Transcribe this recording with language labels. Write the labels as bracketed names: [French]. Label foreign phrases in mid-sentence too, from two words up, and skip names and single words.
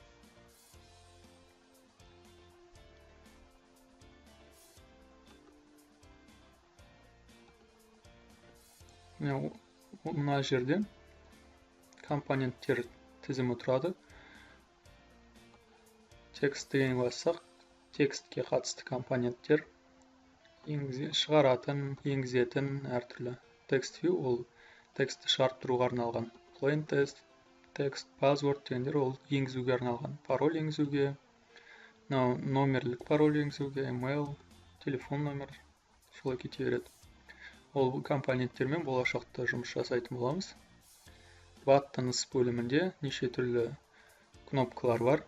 [Kazakh] Мына жерде компоненттер тізімі тұрады. Текст деген бассақ, текстке қатысты компоненттер шығаратын, енгізетін әртүрлі. [English] Text view [Kazakh] ол текстті шарттыруға арналған. [English] Plain text, password [Kazakh] дегендер ол енгізуге арналған. Пароль енгізуге, номерлік пароль енгізуге, email, телефон номер, солай кете береді. Ол компоненттермен болашақта жұмыс жасайтын боламыз. Buttons бөлімінде неше түрлі кнопкалар бар.